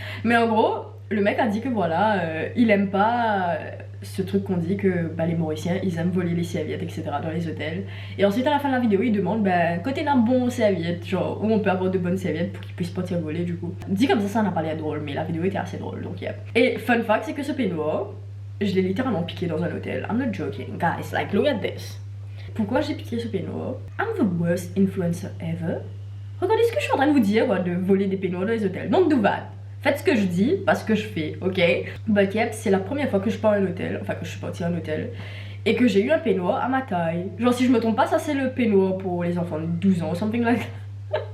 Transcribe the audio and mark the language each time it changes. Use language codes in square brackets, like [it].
[fr] Mais en gros, le mec a dit que voilà, il aime pas ce truc qu'on dit que bah, les Mauriciens, ils aiment voler les serviettes, etc. dans les hôtels. Et ensuite à la fin de la vidéo, il demande bah, côté d'un bon serviette, genre où on peut avoir de bonnes serviettes pour qu'ils puissent pas tirer voler du coup. Dit comme ça n'a pas l'air drôle, mais la vidéo était assez drôle, donc yeah. Et fun fact, c'est que ce peignoir, je l'ai littéralement piqué dans un hôtel. [en] I'm not joking, guys, like look at this. [fr] Pourquoi j'ai piqué ce peignoir? [en] I'm the worst influencer ever. [fr] Regardez ce que je suis en train de vous dire, quoi, de voler des peignoirs dans les hôtels. [en] Don't do that. [fr] Faites ce que je dis, pas ce que je fais, ok? [en] But yep, [fr] c'est la première fois que je pars à un hôtel, enfin que je suis partie à un hôtel, et que j'ai eu un peignoir à ma taille. Genre si je me trompe pas, ça c'est le peignoir pour les enfants de 12 ans, [en] something like that.